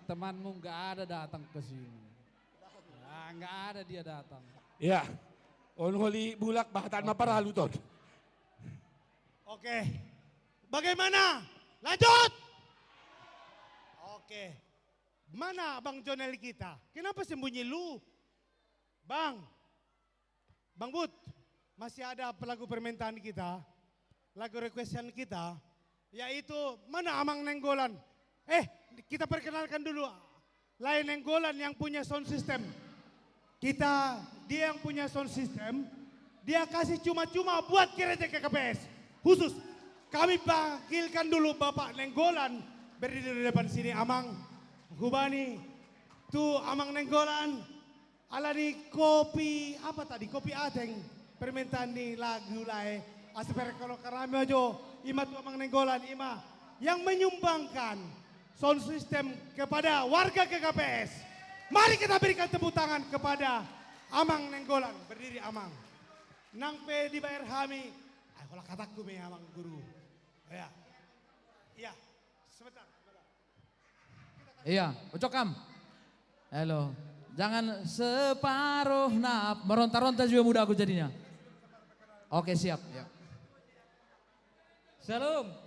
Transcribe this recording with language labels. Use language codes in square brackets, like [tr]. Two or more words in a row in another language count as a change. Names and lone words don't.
[id] temanmu nggak ada datang ke sini. Nah, nggak ada dia datang. Ya. [bbc] On holi bulak bahatan maparalu ton. [id] Oke. Bagaimana? Lanjut. Oke. Mana Bang Jonel kita? Kenapa sembunyi lu? Bang. Bang Bud. Masih ada lagu permintaan kita. Lagu requestan kita. Yaitu mana Amang Nenggolan? Kita perkenalkan dulu. Lain Nenggolan yang punya sound system. Dia yang punya sound system. Dia kasih cuma-cuma buat gereja KKPS. Khusus. Kami panggilkan dulu Bapak Nenggolan. Berdiri di depan sini Amang. Hubani. Tuh Amang Nenggolan. Alani kopi. Apa tadi? Kopi Ateng. Permintaan nih lagu lae. Asper kalau karami aja. Ima tuh Amang Nenggolan. Ima. Yang menyumbangkan sound system kepada warga KKPS. Mari kita berikan tepuk tangan kepada Amang Nenggolan. Berdiri Amang. [bbc] Nang pe dibayar hami. [id] Kalau kataku me Amang guru. Ya. Ya. Sebentar. Iya, ucokam. Halo. Jangan separuh meronta-ronta juga muda aku jadinya. Oke, siap. Ya. Salam.